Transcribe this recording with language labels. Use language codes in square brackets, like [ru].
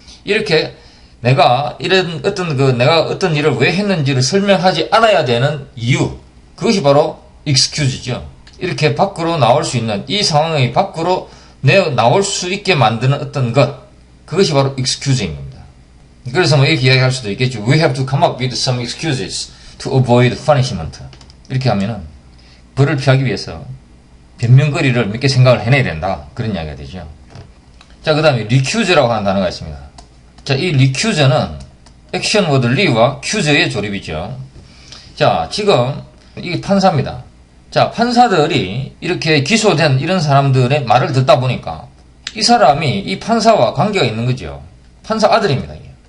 [ko] 이렇게 내가 어떤 일을 왜 했는지를 설명하지 않아야 되는 이유. 그것이 바로 excuse죠. 이렇게 밖으로 나올 수 있는 이 상황의 밖으로 나올 수 있게 만드는 어떤 것. 그것이 바로 excuse인 겁니다. 그래서 이렇게 이야기할 수도 있겠죠. [en] We have to come up with some excuses to avoid punishment. [ko] 이렇게 하면은 벌을 피하기 위해서 변명거리를 몇 개 생각을 해내야 된다. 그런 이야기가 되죠. 자, 그 다음에 recuse라고 하는 단어가 있습니다. 자, 이 recuse는 액션 워드 re와 cuse의 조립이죠. 자, 지금 이게 판사입니다. 자, 판사들이 이렇게 기소된 이런 사람들의 말을 듣다 보니까 이 판사와 관계가 있는 거죠. 판사 아들입니다. 이게.